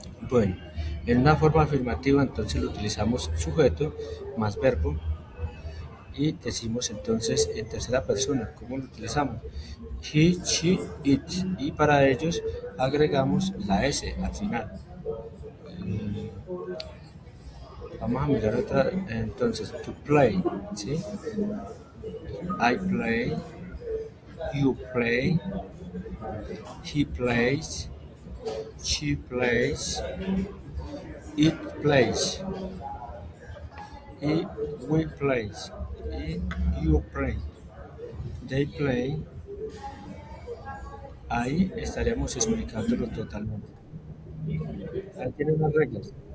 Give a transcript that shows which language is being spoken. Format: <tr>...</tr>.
<es>Bueno, en una forma afirmativa entonces lo utilizamos sujeto más verbo y decimos entonces en tercera persona, ¿cómo lo utilizamos? He, she, it. Y para ellos agregamos la S al final. Vamos a mirar otra, entonces, to play, ¿sí?</es> <en>I play, you play, he plays, she plays, it plays, y we plays, y you play, they play.</en> <es>Ahí estaríamos explicándolo totalmente. Ahí tiene unas reglas.</es>